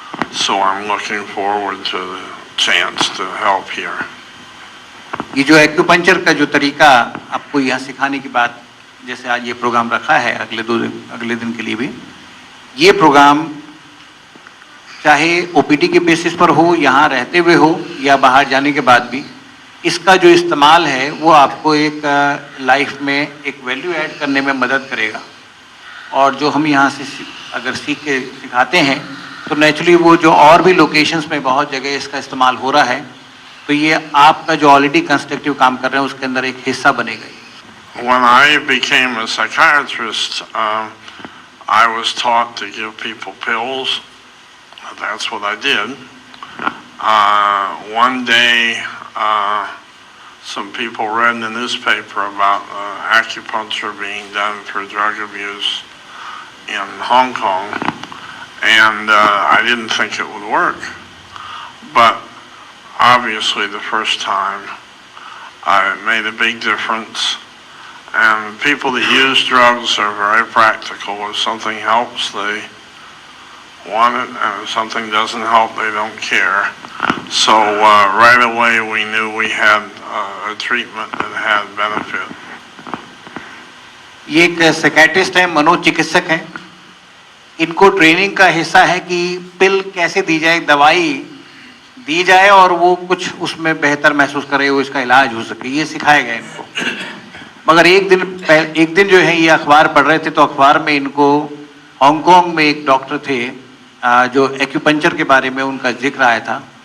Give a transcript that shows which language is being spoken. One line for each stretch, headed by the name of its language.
English: So I'm looking forward to the chance to help here.
Hindi: ये जो acupuncture का जो तरीका आपको यहाँ सिखाने की बात, जैसे आज ये प्रोग्राम रखा है अगले दिन के लिए भी, ये प्रोग्राम चाहे ओपीडी के बेसिस पर हो, यहाँ रहते हुए हो या बाहर जाने के बाद भी, इसका जो इस्तेमाल है वो आपको एक लाइफ में एक वैल्यू ऐड करने में मदद करेगा। और जो हम यहाँ से अगर सीख के सिखाते हैं तो नेचुरली वो जो और भी लोकेशंस में बहुत जगह इसका इस्तेमाल हो रहा है, तो ये आपका जो ऑलरेडी कंस्ट्रक्टिव काम कर रहे हैं उसके अंदर एक हिस्सा बनेगा।
English: When I became a psychiatrist, I was taught to give people pills. That's what I did. One day, some people read in the newspaper about acupuncture being done for drug abuse in Hong Kong, and I didn't think it would work. But obviously, the first time, it made a big difference. And people that use drugs are very practical. If something helps, they want it, and if something doesn't help, they don't care. So right away, we knew we had a treatment that had benefit.
Hindi: ये एक psychiatrist है, मनोचिकित्सक हैं। इनको training का हिस्सा है कि पिल कैसे दी जाए, दवाई दी जाए और वो कुछ उसमें बेहतर महसूस करे, वो इसका इलाज हो सके, ये सिखाया गया इनको। मगर एक दिन जो है ये अखबार पढ़ रहे थे, तो अखबार में इनको हांगकांग में एक डॉक्टर थे जो एक्यूपंक्चर के बारे में उनका जिक्र आया था।